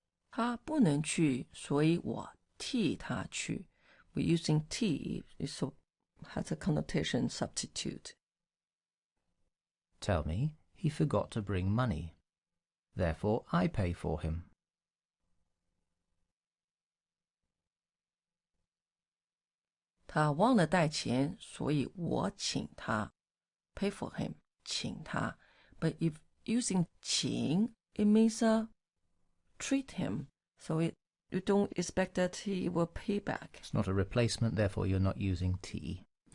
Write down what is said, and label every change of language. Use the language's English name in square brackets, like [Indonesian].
[Chinese] 他不能去，所以我替他去。 [English] We're using "替" so has a connotation substitute. Tell me he forgot to bring money. therefore I pay for him. [Chinese] 他忘了带钱，所以我请他。 [English] Pay for him, [Chinese] 请他。 [English] But if using 请, it means treat him. So you don't expect that he will pay back. It's not a replacement, therefore you're not using T.